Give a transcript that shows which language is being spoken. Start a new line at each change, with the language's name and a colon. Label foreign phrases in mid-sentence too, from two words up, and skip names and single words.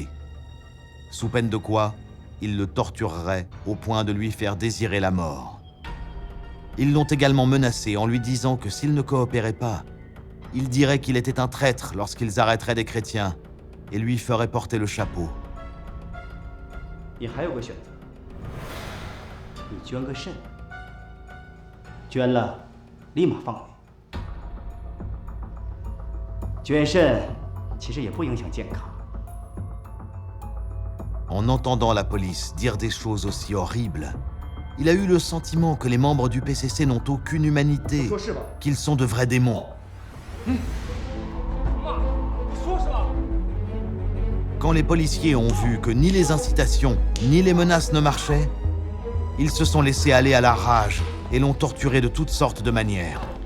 French: Sous peine de quoi, ils le tortureraient au point de lui faire désirer la mort. Ils l'ont également menacé en lui disant que s'il ne coopérait pas, il dirait qu'il était un traître lorsqu'ils arrêteraient des chrétiens et lui feraient porter le chapeau.
Chinese: 你还有个选择，你捐个肾，捐了立马放回。捐肾其实也不影响健康。
French: En entendant la police dire des choses aussi horribles, il a eu le sentiment que les membres du PCC n'ont aucune humanité, qu'ils sont de vrais démons. Quand les policiers ont vu que ni les incitations ni les menaces ne marchaient, ils se sont laissés aller à la rage et l'ont torturé de toutes sortes de manières.